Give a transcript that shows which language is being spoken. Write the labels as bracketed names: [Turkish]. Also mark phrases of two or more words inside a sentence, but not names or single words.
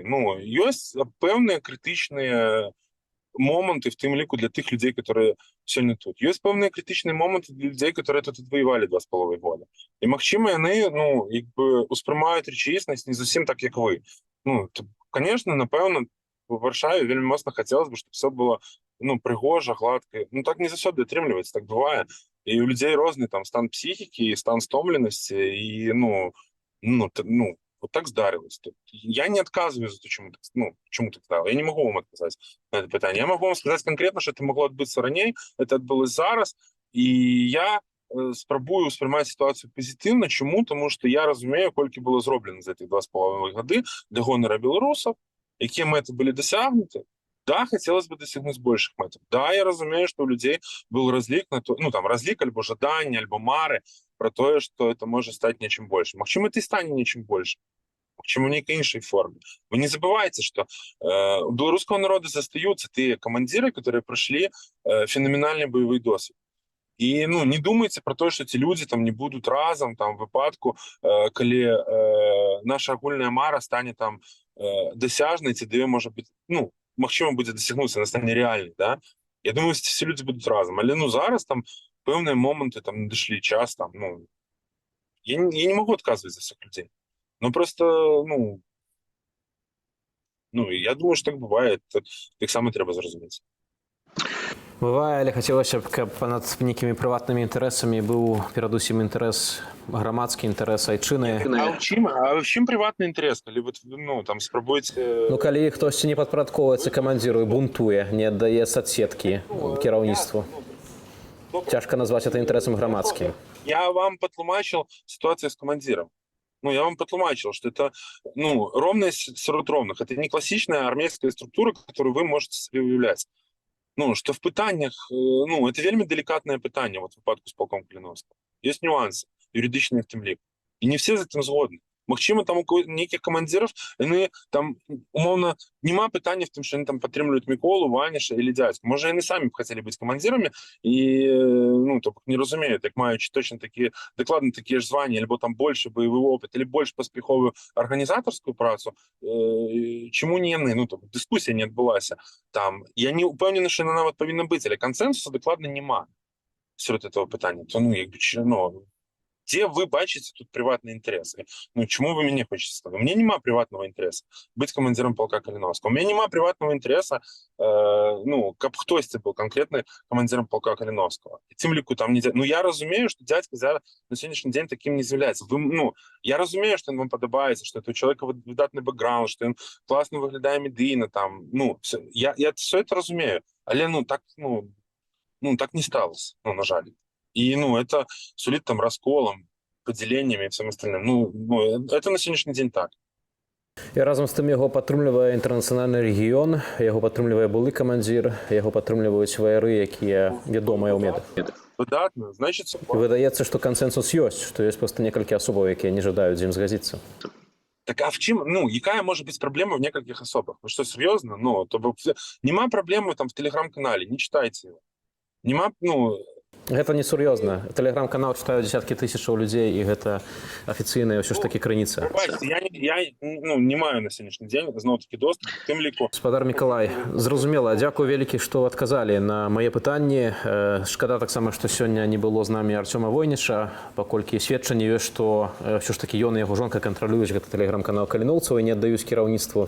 [Ukrainian] Ну, є певні критичні моменти в тим ліку для тих людей, які сьогодні тут. Є певні критичні моменти для людей, які тут воювали 2,5 года. І, можливо, вони, ну, якби усприймають речисність не зовсім так, як ви. Ну, то, звісно, напевно, в Варшаві вельми моцно хотілося б, щоб все було, ну, пригоже, гладко. Ну, так не завжди дотримлюється, так буває. І у людей різний там стан психіки, стан стомленості, і, вот так здарилось. [Russian] Я не отказываю за то, чему так стало. Я не могу вам отказать на это питание. Я могу вам сказать конкретно, что это могло отбыться ранее, это отбылось зараз, и [Ukrainian] я спробую усприймати ситуацію позитивно. Чому? Тому що я розумію, скільки було зроблено за ці 2,5 роки для гонора білорусів, які мети були досягнуті. [Russian] Да, хотелось бы достигнуть больших методов. Да, я разумею, что у людей был разлик на то, ну, там, разлик, альбо жадання, альбо мари про то, что это может стать нечим большим. Чему это и станет нечим большим? Чему в некой іншій форме. Вы не забывайте, что у белорусского народа застаются те командиры, которые прошли феноменальный боевой досвід. [Ukrainian] І, ну, не думайте про те, що ці люди там не будуть разом там в випадку, коли наша агульна мара стане там досяжною, ці дві може бути, ну, можливо, буде досягнутися, вона стане реальною, да? Я думаю, що всі люди будуть разом. Але, ну, зараз там певні моменти там не дійшли час, там, ну, я не можу відказувати за всіх людей. Ну, просто, ну, я думаю, що так буває, так само треба зрозуміти. [Belarusian] Бывае, але хацелася б, каб над нейкімі прыватнымі інтарэсамі быў перадусім інтарэс, грамадскі інтарэс айчыны. А в чым прыватны інтарэс, калі вы там спрабуеце... Ну, калі хтосьці не падпарадковваецца камандзіру і бунтуе, не аддае соцсеткі кіраўніцтву. Цяжка назваць это інтарэсам грамадскім. [Russian] Я вам патлумачыў ситуацию с командиром. Я вам потолмачил, что это, ровность среди ровных. Это не классичная армейская структура, которую вы можете себе уявлять. Что в пытаннях, это вельми деликатное питание, вот в выпадку с полком Калиновского. Есть нюансы, юридичные в тем лику. И не все з этим згодны. [Belarusian] Магчыма, там у нейкіх камандзіраў, яны там, умоўна, нема пытання в тым, што яны там падтрымліваюць Міколу, Ваніша или дзядзьку. Можа, яны самі б хацелі быць камандзірамі і, не разумеюць, як маючы точно такія, дакладна такія ж званні, альбо там больше боевы опыт, или больше паспяховую арганізатарскую працу, чаму не яны? Дыскусія не адбылася. Я не упэўнены, што яна нават павінна быць, але кансенсусу дакладна нема сярод этого пытання. [Russian] Где вы бачите тут приватные интересы? Чему вы меня хотите сказать? У меня нема приватного интереса быть командиром полка Калиновского. У меня нема приватного интереса, каб хтосьці был конкретно командиром полка Калиновского. И тем лику там не... я разумею, что дядька на сегодняшний день таким не з'является. Я разумею, что он вам подобається, что это у человека видатный бэкграунд, что он классно выглядає медийно, я все это разумею. Але, так не сталося, на жаль. И, это сулит там расколом, поделениями и всем остальным. Это на сегодняшний день так. [Belarusian] І разам з тым яго падтрымлівае інтэрнацыянальны рэгіён, яго падтрымлівае былы камандзір, яго падтрымліваюць ваяры, якія вядомыя ў медах. Выдатна, значит... І выдаецца, што кансенсус ёсць, што ёсць проста некалькі асобаў, якія не жадаюць з ім згадзіцца. Так а в чым, [Ukrainian] якая може бути проблема в некалькіх особах? Ви що, серйозно? Нема проблеми там в телеграм-каналі, не читайте його. Нема, [Belarusian] Гэта не сур'ёзна. Тэлеграм-канал чытаюць дзесяткі тысячаў людзей, і гэта афіцыйная ўсё ж такі крыніца. Я не маю на сённяшні дзень зноў-такі доступ к тым ліку. Гаспадар Мікалай, зразумела, дзякую вялікі, што адказалі на мае пытанні. Шкада таксама, што сёння не было з намі Арцёма Войніча, паколькі сведчанне ёсць, што ўсё ж такі ён і яго жонка кантралююць гэты тэлеграм-канал каліноўцаў і не аддаюць кіраўніцтву.